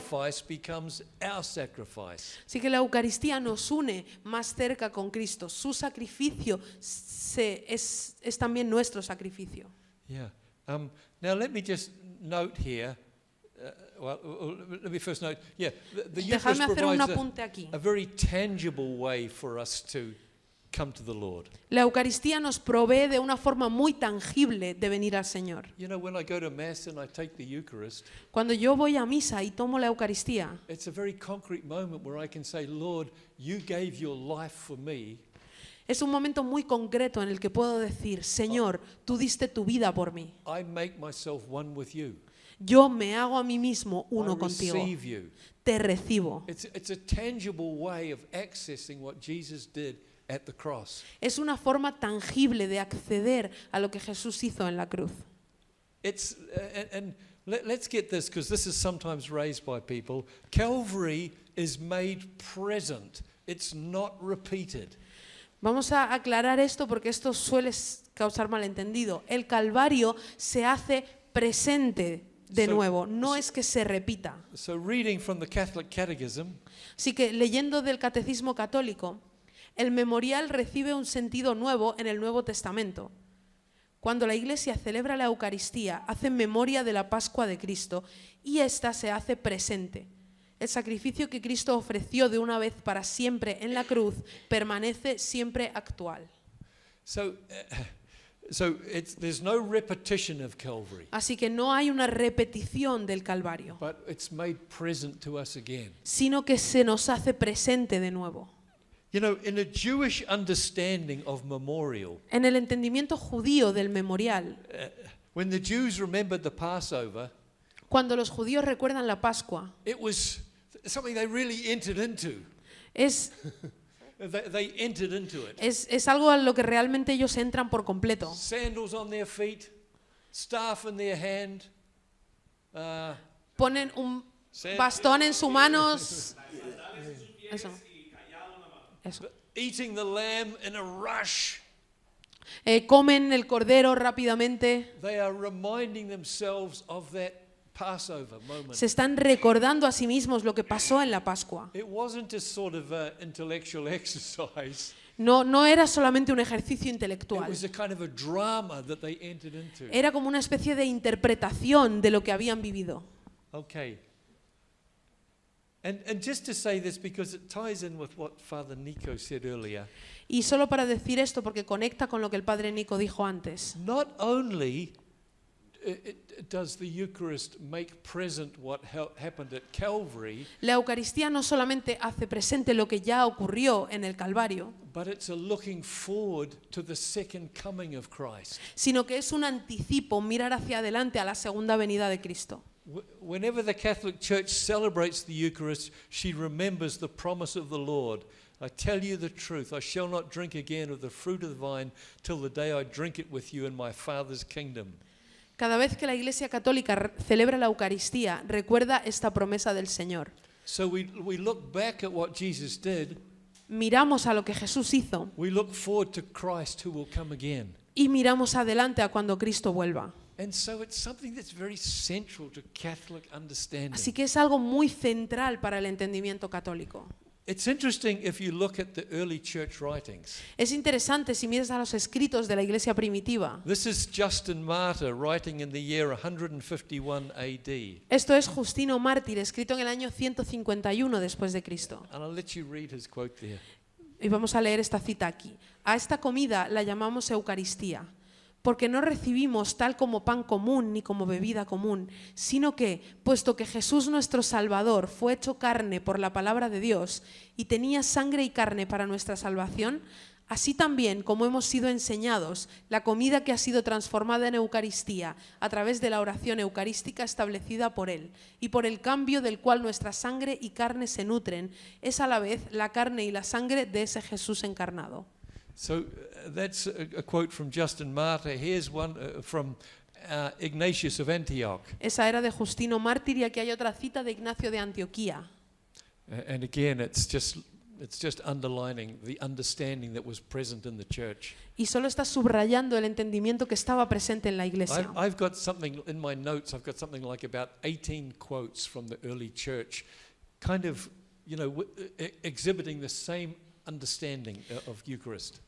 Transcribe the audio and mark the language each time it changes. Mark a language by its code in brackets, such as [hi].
[en] sacrifice becomes our sacrifice. [es] Así que la Eucaristía nos une más cerca con Cristo. Su sacrificio es también nuestro sacrificio. [en] Yeah. Now let me just note here. Let me first note. Yeah, the Eucharist [es] Dejadme hacer un [en] provides [es] apunte aquí. [en] a very tangible way for us to come to the Lord. [es] La Eucaristía nos provee de una forma muy tangible de venir al Señor. [en] You know, when I go to Mass and I take the Eucharist, [es] Cuando yo voy a misa y tomo la Eucaristía, [en] it's a very concrete moment where I can say, Lord, you gave your life for me. [es] es un momento muy concreto en el que puedo decir, Señor, tú diste tu vida por mí. [en] I make myself one with you. [es] Yo me hago a mí mismo uno [en] I [es] contigo. [en] receive you. [es] Te recibo. [en] It's a tangible way of accessing what Jesus did at the cross. [es] Es una forma tangible de acceder a lo que Jesús hizo en la cruz. [en] It's let's get this, because this is sometimes raised by people. Calvary is made present. It's not repeated. [es] Vamos a aclarar esto porque esto suele causar malentendido. El Calvario se hace presente de nuevo, no es que se repita. [en] So reading from the Catholic Catechism, [es] Así que leyendo del Catecismo Católico, el memorial recibe un sentido nuevo en el Nuevo Testamento. Cuando la Iglesia celebra la Eucaristía, hace memoria de la Pascua de Cristo y ésta se hace presente. El sacrificio que Cristo ofreció de una vez para siempre en la cruz permanece siempre actual. [en] so there's no repetition of Calvary, [es] Así que no hay una repetición del Calvario, [en] but it's made present to us again. [es] sino que se nos hace presente de nuevo. [en] You know, in a Jewish understanding of memorial, [es] En el entendimiento judío del memorial, [en] when the Jews remembered the Passover, [es] cuando los judíos recuerdan la Pascua, [en] it was something they really entered into. [es] es [en] They entered into it. [es] Es algo a lo que realmente ellos entran por completo. [en] Sandals on their feet, staff in their hand, [es] Ponen un bastón en sus manos. Eso. Eso. [en] eating the lamb in a rush. [es] Comen el cordero rápidamente. [en] They are reminding themselves of that Passover moment. [es] Se están recordando a sí mismos lo que pasó en la Pascua. [en] It wasn't a sort of intellectual exercise. [es] No era solamente un ejercicio [en] It [es] intelectual. [en] was a kind of a drama that they entered into. [es] Era como una especie de interpretación de lo que habían vivido. [en] Okay. And just to say this, because it ties in with what Father Nico said earlier, [es] Y solo para decir esto, porque conecta con lo que el padre Nico dijo antes. [en] not only does the Eucharist make present what happened at Calvary, [es] La Eucaristía no solamente hace presente lo que ya ocurrió en el Calvario, [en] but it's a looking forward to the second coming of Christ. [es] sino que es un anticipo, mirar hacia adelante a la segunda venida de Cristo. [en] Whenever the Catholic Church celebrates the Eucharist, she remembers the promise of the Lord. I tell you the truth, I shall not drink again of the fruit of the vine till the day I drink it with you in my Father's kingdom. [es] Cada vez que la Iglesia Católica celebra la Eucaristía, recuerda esta promesa del Señor. [en] So we look back at what Jesus did, [es] Miramos a lo que Jesús hizo [en] we look forward to Christ who will come again. [es] y miramos adelante a cuando Cristo vuelva. [en] And so it's something that's very central to Catholic understanding. [es] Así que es algo muy central para el entendimiento católico. [en] It's interesting if you look at the early church writings. [es] Es interesante si miras a los escritos de la Iglesia primitiva. [en] This is Justin Martyr writing in the year 151 AD. [es] Esto es Justino Mártir, escrito en el año 151 después de Cristo. [en] And I'll let you read his quote there. [es] Y vamos a leer esta cita aquí. A esta comida la llamamos Eucaristía, porque no recibimos tal como pan común ni como bebida común, sino que, puesto que Jesús nuestro Salvador fue hecho carne por la palabra de Dios y tenía sangre y carne para nuestra salvación, así también como hemos sido enseñados, la comida que ha sido transformada en Eucaristía a través de la oración eucarística establecida por Él y por el cambio del cual nuestra sangre y carne se nutren, es a la vez la carne y la sangre de ese Jesús encarnado. [en] So that's a quote from Justin Martyr. Here's one from Ignatius of Antioch. [es] Esa era de Justino Mártir y aquí hay otra cita de Ignacio de Antioquía. [en] And again, it's just underlining the understanding that was present in the church. [es] Y solo está subrayando el entendimiento que estaba presente en la iglesia. [en] I've got something in my notes. I've got something like about 18 quotes from the early church, kind of, exhibiting the same understanding of Eucharist.